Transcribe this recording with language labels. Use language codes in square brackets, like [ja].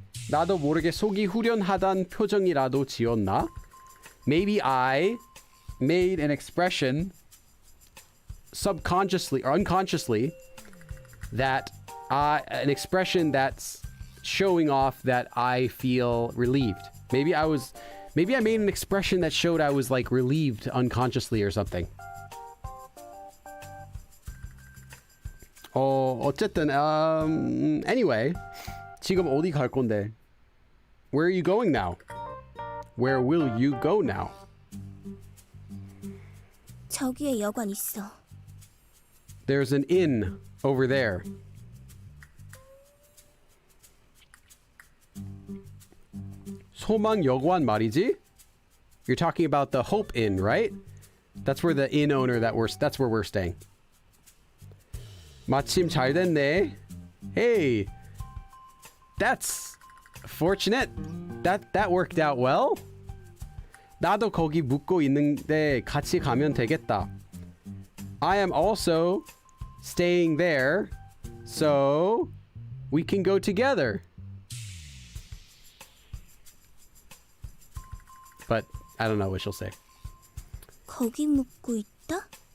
[ko] 나도 모르게 속이 후련하단 표정이라도 지었나? [en] Maybe I made an expression subconsciously or unconsciously that an expression that's showing off that I feel relieved. Maybe I made an expression that showed I was like relieved unconsciously or something. [ko] 어쨌든 anyway, 지금 어디 갈 건데? [en] Where are you going now? Where will you go now? [ko] 저기에 여관 있어. [en] There's an inn over there. [ko] 소망 여관 말이지? [en] You're talking about the Hope Inn, right? That's where the inn owner that's where we're staying. [ko] 마침 잘 됐네. [en] Hey, that's fortunate. That worked out well. [ko] 나도 거기 묵고 있는데 같이 가면 되겠다. [en] I am also staying there, so we can go together. But I don't know what she'll say. [ko] 거기 묵고 있다?